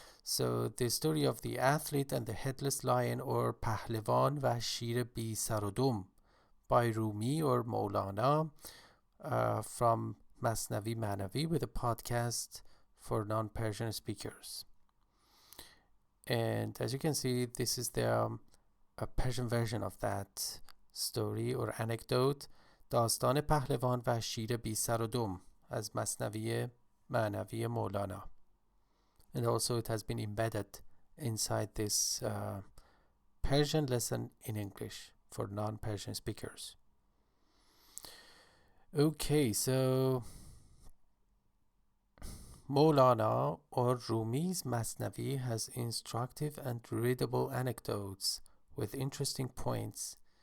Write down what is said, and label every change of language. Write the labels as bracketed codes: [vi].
[en] So the story of the Athlete and the Headless Lion or [fa] پهلوان و شیر بی سر و دم [en] by Rumi or Molana from مثنوی معنوی with a podcast for non-Persian speakers. And as you can see, this is the Persian version of that story or anecdote. [fa] داستان پهلوان و شیر بی سر و دم از مثنوی معنوی مولانا. [en] And also it has been embedded inside this Persian lesson in English for non-Persian speakers. Okay, so Molana or Rumi's Masnavi has instructive and readable anecdotes with interesting points.